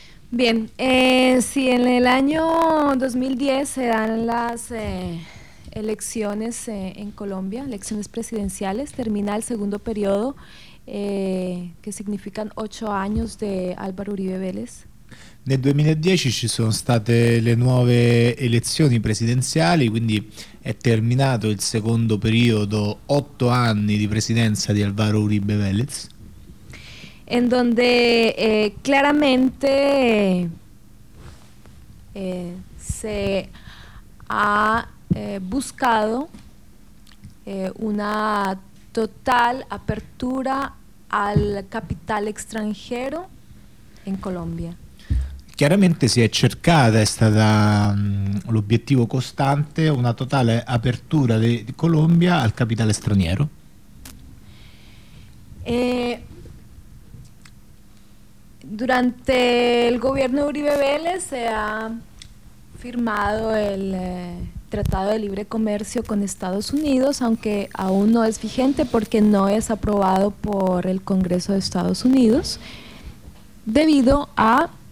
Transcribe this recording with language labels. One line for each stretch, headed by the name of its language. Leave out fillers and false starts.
Spanish: Bien, sí, en el año 2010 se dan las elecciones en Colombia, elecciones presidenciales. Termina el segundo periodo, que significan 8 años de Álvaro Uribe Vélez.
Italian: Nel 2010 ci sono state le nuove elezioni presidenziali, quindi è terminato il secondo periodo, 8 anni di presidenza di Álvaro Uribe Vélez.
Spanish: En donde claramente se ha buscado una total apertura al capital extranjero en Colombia.
Italian: Chiaramente si è cercata, è stata l'obiettivo costante, una totale apertura di Colombia al capitale straniero.
Spanish: Durante el gobierno de Uribe Vélez se ha firmado el Tratado de Libre Comercio con Estados Unidos, aunque aún no es vigente porque no es aprobado por el Congreso de Estados Unidos, debido a